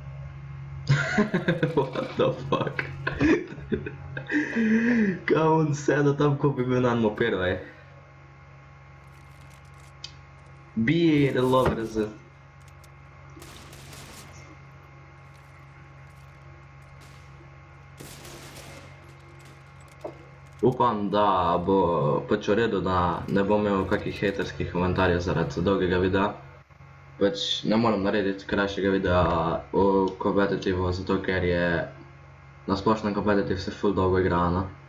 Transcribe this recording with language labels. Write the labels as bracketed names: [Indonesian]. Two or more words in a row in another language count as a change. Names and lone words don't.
[English] What the fuck? [Slovenian] Kaj on sedel tam, ko bi bil nam operal, ej. [English] Be the lovers. [Slovenian] Upam, da bo pač v redu, da ne bom imel kakih haterskih komentarjev zaradi dolgega videa. Pač ne moram narediti krajšega videa v competitivu, zato ker je na splošnem competitive se ful dolgo igra, no.